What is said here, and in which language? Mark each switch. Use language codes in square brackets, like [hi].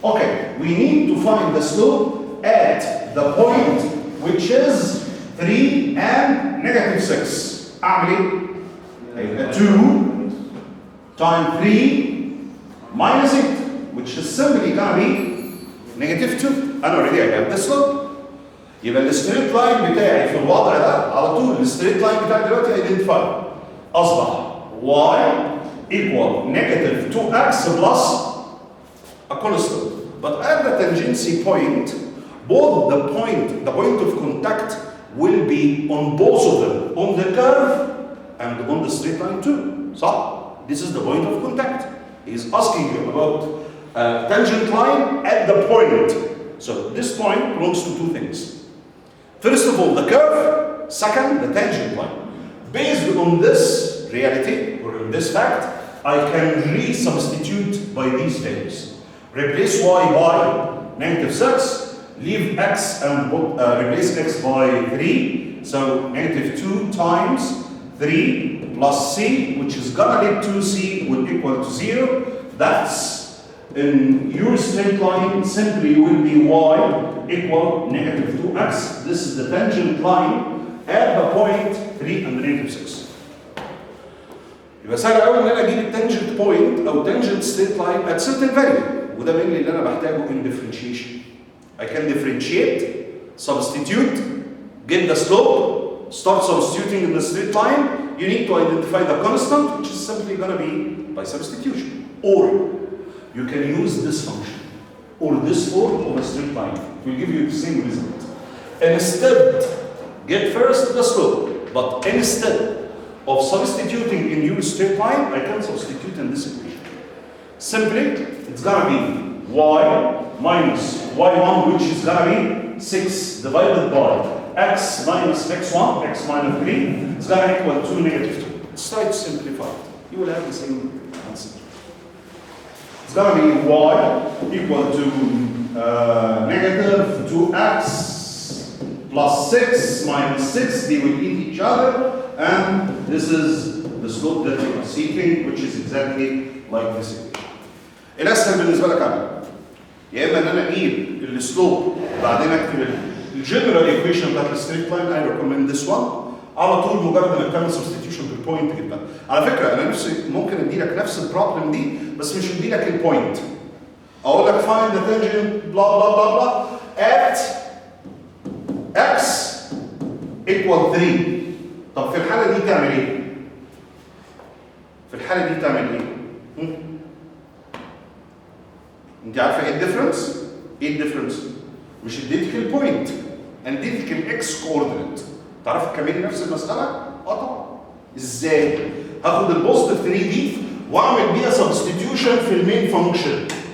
[en] Okay, we need to find the slope at the point which is 3 and negative 6. [ar] أعمل إيه؟ [en] 2 times 3 minus 8, which is simply gonna be negative 2. [ar] أنا [en] already I have the slope. [ar] يبقى الستريت لاين بتاعي في الوضع ده على طول الستريت لاين بتاعي دلوقتي ايدنتيفاي اصبح [en] y equal negative 2x plus a constant. But at the tangency point, both the point of contact will be on both of them, on the curve and on the straight line too. So this is the point of contact. He is asking you about a tangent line at the point. So this point belongs to two things. First of all, the curve. Second, the tangent line. Based on this reality, or on this fact, I can re-substitute by these values. Replace y by negative 6, leave x and replace x by 3. So negative 2 times 3 plus c, which is gonna lead to c will equal to 0. That's in your straight line simply will be y equal negative 2x. This is the tangent line at the point 3 and negative 6. [ar] يبقى سهل قوي ان انا اجيب التانجنت بوينت او تانجنت ستريت لاين [en] at certain value، [ar] وده [en] mainly [ar] اللي انا بحتاجه [en] in differentiation. I can differentiate, substitute, get the slope, start substituting in the straight line. You need to identify the constant, which is simply going to be by substitution. Or you can use this function or this form of a straight line. It will give you the same result. Instead, get first the slope, but instead of substituting in your straight line, I can substitute in this equation. Simply, it's going to be y minus y1, which is going to be 6 divided by x minus x1, x minus 3, is going to equal to negative 2. Let's try to simplify it. You will have the same answer. It's going to be y equal to negative 2x plus 6 minus 6. They will eat each other. And this is the slope that you are seeking, which is exactly like this equation. [ar] الاسهل بالنسبه لك عامل يا اما ان انا اجيب السلوب وبعدين اكتب الجنرال ايكويشن بتاعت الستريت لاين. اي ريكومند ذس وان على طول مجرد انك تعمل سبستيتيوشن بالبوينت جدا. على فكره انا نفسي ممكن ادي لك نفس البروبلم دي بس مش ادي لك البوينت. اقول لك [en] find the tangent blah blah blah blah at x equal 3. [ar] طب في الحاله دي تعمل ايه؟ في الحاله دي تعمل ايه؟ انت عارفه ايه الديفرنس؟ ايه الديفرنس؟ مش اديتك البوينت، انا اديتك الاكس كوردينيت. تعرف تكملي نفس المساله؟ طبعا. ازاي؟ هاخد البوزيتيف 3 دي واعمل بيها سبستيتيوشن في المين فانكشن.